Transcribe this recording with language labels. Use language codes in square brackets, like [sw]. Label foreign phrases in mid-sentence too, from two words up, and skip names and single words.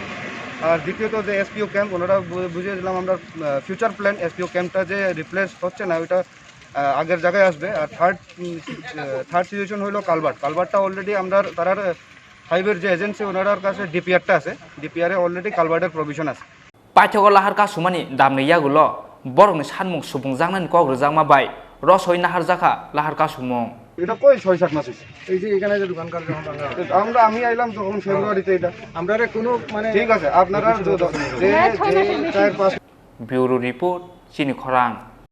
[bn] আর দ্বিতীয়ত যে [en] SPO camp [bn] ওনারা বুঝিয়ে দিলাম আমরা [en] future plan [bn] এসপিও ক্যাম্পটা যে রিপ্লেস হচ্ছে না ওইটা আগের জায়গায় আসবে। আর [en] third situation [bn] হলো কালভার্টটা অলরেডি তার হাইওয়ের যে এজেন্সি ওনার কাছে ডিপিআরটা আছে, ডিপিআরে অলরেডি কালভার্টের প্রভিশন আছে। [trp] পাইথগো লাহার kasumani damni yagulo borongni sanmung supungjagmani kogrujangma bai rosoi naharjaka lahar kasumung [bn] এটা কই 6-7 মাস হইছে। এই যে এখানে যে দোকানকার আমি আইলাম তখন ফেব্রুয়ারিতে এটা আমরা কোনো ঠিক আছে আপনারা যে 4-5 [en] Bureau Report Chini Khorang